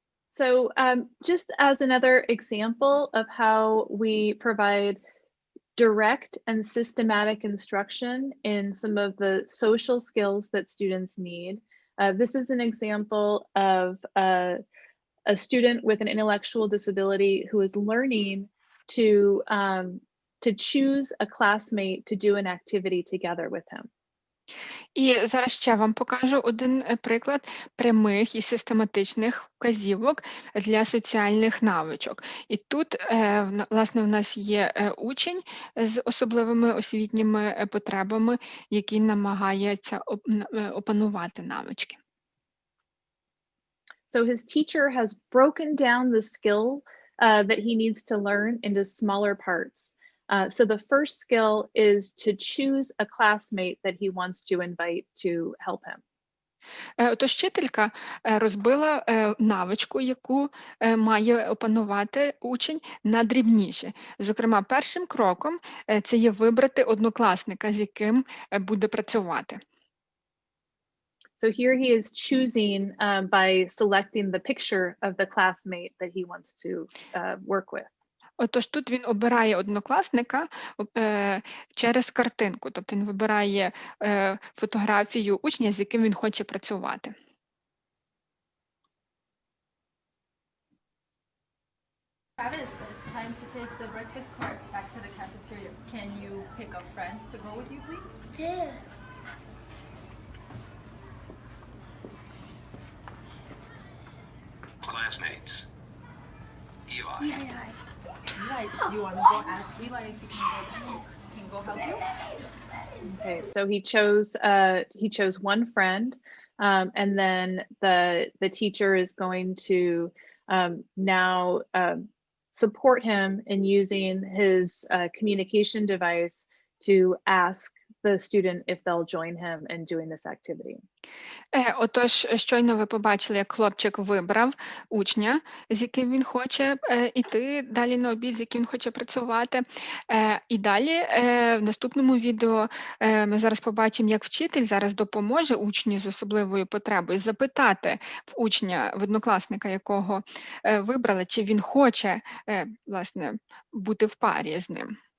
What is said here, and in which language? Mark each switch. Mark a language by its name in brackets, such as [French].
[English] So just as another example of how we provide direct and systematic instruction in some of the social skills that students need. This is an example of a student with an intellectual disability who is learning to choose a classmate to do an activity together with him. [Ukrainian] І зараз ще вам покажу один приклад прямих і систематичних вказівок для соціальних навичок. І тут, власне, у нас є учень з особливими освітніми потребами, який намагається опанувати навички. [English] So his teacher has broken down the skill that he needs to learn into smaller parts. So the first skill is to choose a classmate that he wants to invite to help him. [Ukrainian] Отож, вчителька розбила навичку, яку має опанувати учень на дрібніші. Зокрема, першим кроком це є вибрати однокласника, з яким буде працювати. [English] So here he is choosing by selecting the picture of the classmate that he wants to work with. [Ukrainian] Отож, тут він обирає однокласника через картинку, тобто він вибирає фотографію учня, з яким він хоче працювати. [English] Travis, it's time to take the breakfast cart back to the cafeteria. Can you pick a friend to go with you, please? Yeah. Classmates. Eli. Eli, do you want to go ask Eli if he can go help you? Okay, so he chose one friend, and then the teacher is going to now support him in using his communication device to ask the student if they'll join him in doing this activity. [Ukrainian] Отож, щойно ви побачили, як хлопчик вибрав учня, з яким він хоче йти далі на обід, з яким він хоче працювати. І далі в наступному відео ми зараз побачимо, як вчитель зараз допоможе учню з особливою потребою запитати в учня, в однокласника, якого вибрали, чи він хоче, власне, бути в парі з ним.